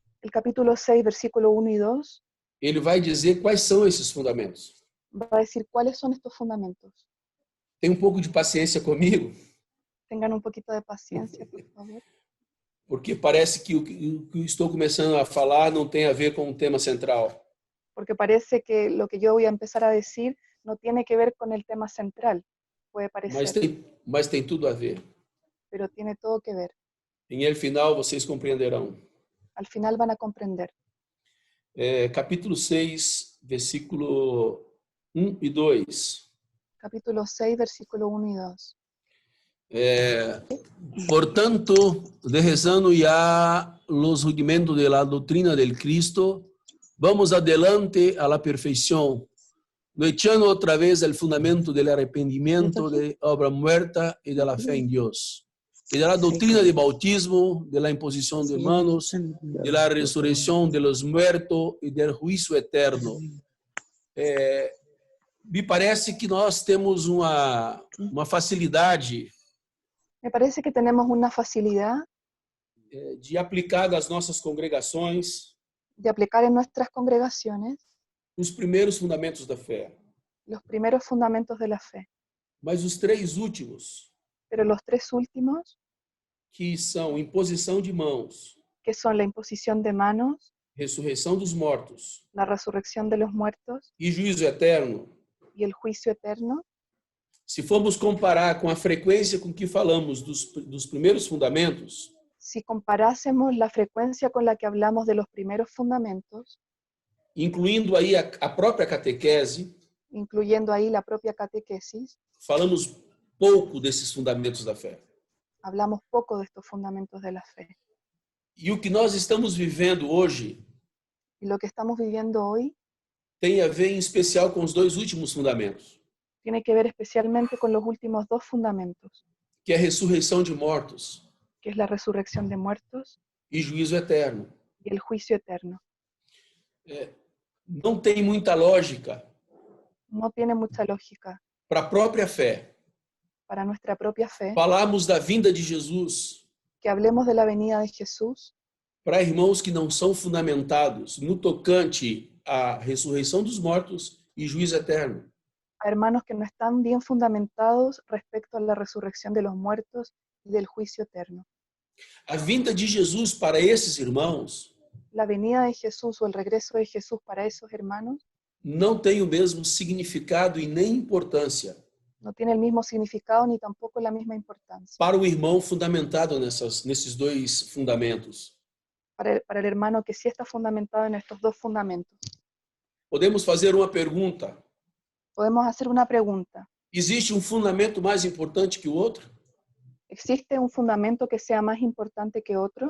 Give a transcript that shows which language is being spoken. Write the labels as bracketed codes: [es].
[es] El capítulo 6, versículo 1 y 2, [pt] ele vai dizer quais são esses fundamentos. [es] va a decir cuáles son estos fundamentos. [pt] Tem um pouco de paciência comigo, [es] Tengan un poquito de paciencia, por favor, [pt] porque parece que o que estou começando a falar não tem a ver com o tema central. [es] porque parece que lo que yo voy a empezar a decir no tiene que ver con el tema central, puede parecer, [pt] Mas tem tudo a ver. [es] pero tiene todo que ver. [pt] Em el final vocês compreenderão. [es] Al final van a comprender. [pt] Capítulo 6, versículo 1 e 2. [es] Capítulo 6, versículo 1 y 2. Portanto, dejando ya los rudimentos de la doctrina del Cristo, vamos adelante a la perfección, no echando otra vez el fundamento del arrepentimiento, de obra muerta y de la fe en Dios, y de la doctrina del bautismo, de la imposición de manos, de la resurrección de los muertos y del juicio eterno. [pt] Me parece que nós temos uma facilidade [es] Me parece que tenemos una facilidad [pt] de aplicar nas nossas congregações [es] de aplicar en nuestras congregaciones [pt] os primeiros fundamentos da fé. [es] los primeros fundamentos de la fe. [pt] Mas os três últimos, [es] Pero los tres últimos, [pt] que são imposição de mãos, [es] que son la imposición de manos, [pt] ressurreição dos mortos [es] la resurrección de los muertos [pt] e juízo eterno, [es] y el juicio eterno, [pt] se formos comparar com a frequência com que falamos dos primeiros fundamentos, [es] si comparásemos la frecuencia con la que hablamos de los primeros fundamentos, [pt] incluindo aí a própria catequese, [es] incluyendo ahí la propia catequesis, [pt] falamos pouco desses fundamentos da fé. [es] hablamos poco de estos fundamentos de la fe. [pt] E o que nós estamos vivendo hoje [es] Y lo que estamos viviendo hoy [pt] tem a ver em especial com os dois últimos fundamentos, [es] tiene que ver especialmente con los últimos dos fundamentos, [pt] que é a ressurreição de mortos [es] que es la resurrección de muertos [pt] e juízo eterno. [es] y el juicio eterno. [pt] Não tem muita lógica [es] No tiene mucha lógica [pt] para a própria fé [es] para nuestra propia fe [pt] falarmos da vinda de Jesus [es] que hablemos de la venida de Jesús [pt] para irmãos que não são fundamentados no tocante à ressurreição dos mortos e juízo eterno. [es] a hermanos que no están bien fundamentados respecto a la resurrección de los muertos y del juicio eterno. [pt] A vinda de Jesus para esses irmãos [es] La venida de Jesús o el regreso de Jesús para esos hermanos [pt] não tem o mesmo significado e nem importância [es] no tiene el mismo significado ni tampoco la misma importancia [pt] para o irmão fundamentado nesses dois fundamentos. [es] para el hermano que sí está fundamentado en estos dos fundamentos. [pt] Podemos fazer uma pergunta: [es] Podemos hacer una pregunta. [pt] existe um fundamento mais importante que o outro? [es] ¿Existe un fundamento que sea más importante que otro?